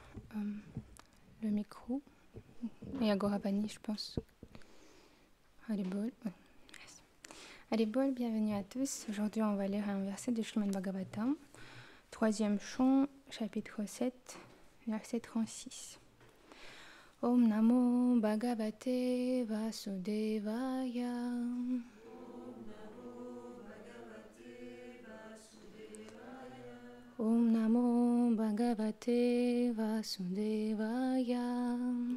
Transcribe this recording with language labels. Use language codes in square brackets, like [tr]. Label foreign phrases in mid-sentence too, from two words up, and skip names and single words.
[fr] le micro. Et à Gorabani, je pense. Haribol. Haribol, bienvenue à tous. Aujourd'hui, on va lire un verset du Srimad Bhagavatam, 3e chant, chapitre 7, verset 36. [sa] Om Namo Bhagavate Vasudevaya. Om Namo Bhagavate Vasudevaya.